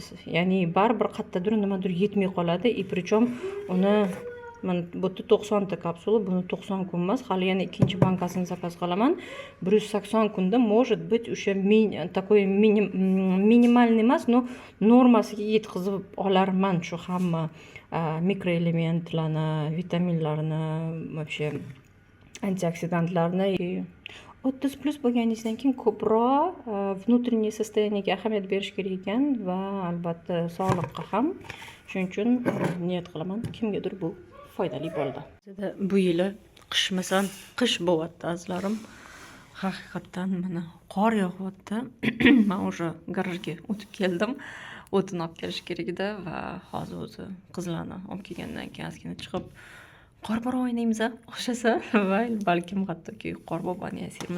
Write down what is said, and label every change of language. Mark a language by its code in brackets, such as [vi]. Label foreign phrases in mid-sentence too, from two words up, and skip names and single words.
[uz] Ya'ni baribir qayerdadir nimadir yetmay qoladi, причем uni mana bu 90 ta kapsula, buni 90 kun emas, hali yana ikkinchi bankasini zakaz qilaman. 180 kunda [ru] может быть [uz] o'sha такой minimalniy emas, но normasiga yetkazib olarman shu hamma mikroelementlarni, vitaminlarni, вообще antioksidantlarni. 30+ bo'lganingizdan keyin ko'proq [ru] внутреннее состояниеga [uz] ahamiyat berish kerak ekan va albatta sog'liqqa ham. Shuning uchun niyat qilaman, kimgadir bu foydali bo'ldi. Bu yili qishmasan, qish bo'lyapti azizlarim. Haqiqatdan mana qor yog'yapti. Men o'sha garajga o'tib keldim. O'tin olib kelish kerak edi va hozir o'zi qizlarni olib kelgandan keyin ozgina chiqib qorbob o'ynaymiz, o'xshasa va balkim hattoki qorbob o'ynaymiz.